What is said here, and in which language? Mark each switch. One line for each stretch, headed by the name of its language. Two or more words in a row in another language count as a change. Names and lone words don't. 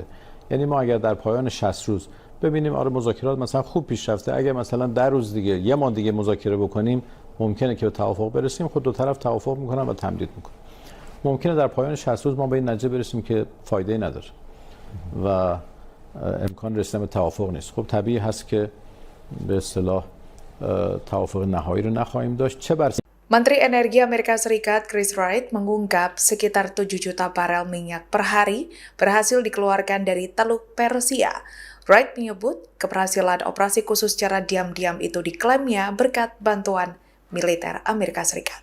Persian: یعنی ما اگر در پایان 60 روز ببینیم آره مذاکرات مثلا خوب پیش رفته، اگر مثلا 10 روز دیگه، یه ماه دیگه مذاکره بکنیم، ممکنه که به توافق برسیم، خود دو طرف توافق میکنن و تمدید میکنن. ممکنه در پایان 60 روز ما به این نتیجه برسیم که فایده نداره و امکان رسیدن به توافق نیست. خب طبیعی هست که به اصطلاح توافق نهایی رو نخواهیم داشت. چه بر
Indonesian: Menteri Energi Amerika Serikat Chris Wright mengungkap sekitar 7 juta barel minyak per hari berhasil dikeluarkan dari Teluk Persia. Wright menyebut keberhasilan operasi khusus secara diam-diam itu diklaimnya berkat bantuan militer Amerika Serikat.